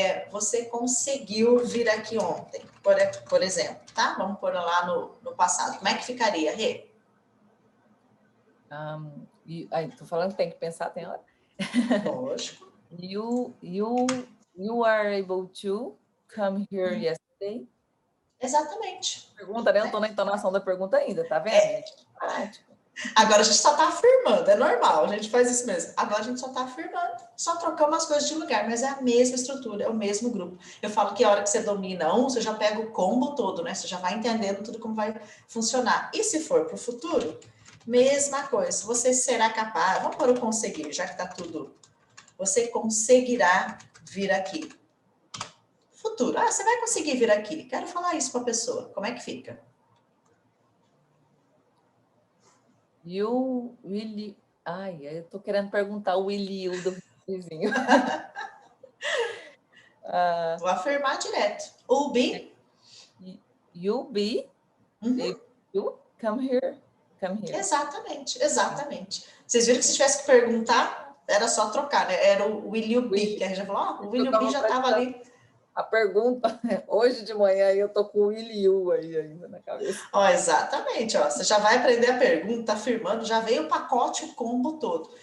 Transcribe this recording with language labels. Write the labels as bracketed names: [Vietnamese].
[Portuguese] Você conseguiu vir aqui ontem, por exemplo, tá? Vamos pôr lá no passado. Como é que ficaria, Rê? Tô falando que tem que pensar, tem hora? Lógico. [English] You are able to come here yesterday? [Portuguese] Exatamente. Pergunta, né? Eu tô na entonação da pergunta ainda, tá vendo, gente? Prático. Agora a gente só está afirmando, é normal, a gente faz isso mesmo. Agora a gente só está afirmando, só trocamos as coisas de lugar, mas é a mesma estrutura, é o mesmo grupo. Eu falo que a hora que você domina um, você já pega o combo todo, né? Você já vai entendendo tudo como vai funcionar. E se for para o futuro, mesma coisa. Você será capaz, vamos para o conseguir, já que está tudo. Você conseguirá vir aqui. Futuro, você vai conseguir vir aqui. Quero falar isso para a pessoa. Como é que fica? [English] You will... [Portuguese] Ai, eu tô querendo perguntar o [English] will you [Portuguese] do vizinho. Vou afirmar direto. [English] Will be. You'll be able to come here. [Portuguese] Exatamente, exatamente. Vocês viram que se tivesse que perguntar, era só trocar, né? Era o [English] will you be, [Portuguese] que a gente já falou, o will you be já estava ali. A pergunta, hoje de manhã eu tô com o [English] will you [Portuguese] aí ainda na cabeça. Exatamente, você já vai aprender a pergunta, afirmando, já veio o pacote, o combo todo.